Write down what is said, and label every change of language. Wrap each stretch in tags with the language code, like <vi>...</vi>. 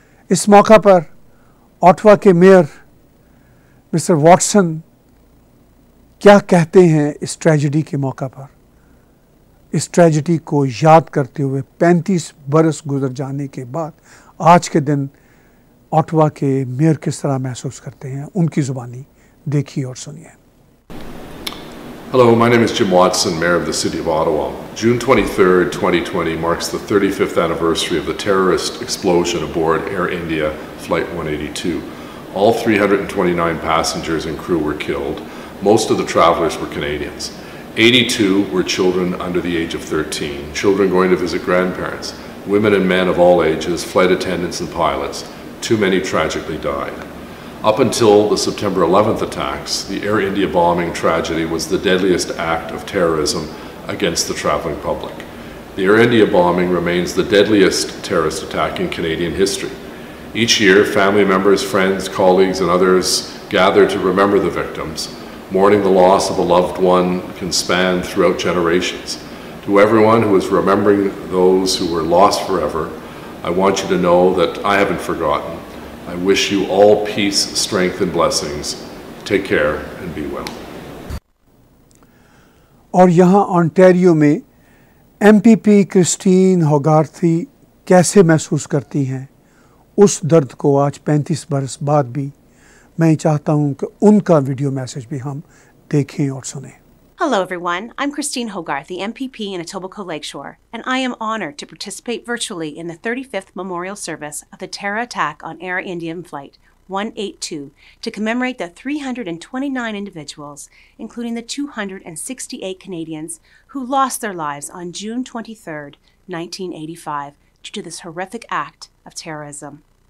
<hi>इस मौका पर ऑटवा के मेयर मिस्टर वॉटसन क्या कहते हैं इस ट्रेजेडी के मौका पर, इस ट्रेजेडी को याद करते हुए 35 बरस गुजर जाने के बाद आज के दिन ऑटवा के मेयर किस तरह महसूस करते हैं, उनकी ज़ुबानी देखिए और सुनिए।</hi> <en>Hello, my name is Jim Watson, Mayor of the City of Ottawa. June 23rd, 2020 marks the 35th anniversary of the terrorist explosion aboard Air India Flight 182. All 329 passengers and crew were killed. Most of the travelers were Canadians. 82 were children under the age of 13, children going to visit grandparents, women and men of all ages, flight attendants and pilots. Too many tragically died. Up until the September 11th attacks, the Air India bombing tragedy was the deadliest act of terrorism against the travelling public. The Air India bombing remains the deadliest terrorist attack in Canadian history. Each year, family members, friends, colleagues and others gather to remember the victims. Mourning the loss of a loved one can span throughout generations. To everyone who is remembering those who were lost forever, I want you to know that I haven't forgotten. I wish you all peace, strength and blessings. Take care and be well.</en> <hi>और यहाँ Ontario में MPP Christine होगार्थी कैसे महसूस करती हैं उस दर्द को आज 35 बरस बाद भी मैं चाहता हूँ कि उनका वीडियो मैसेज भी हम देखें और सुनें।</hi> <en>Hello everyone, I'm Christine Hogarth, the MPP in Etobicoke Lakeshore, and I am honored to participate virtually in the 35th memorial service of the terror attack on Air India Flight 182 to commemorate the 329 individuals, including the 268 Canadians who lost their lives on June 23, 1985, due to this horrific act of terrorism.</en>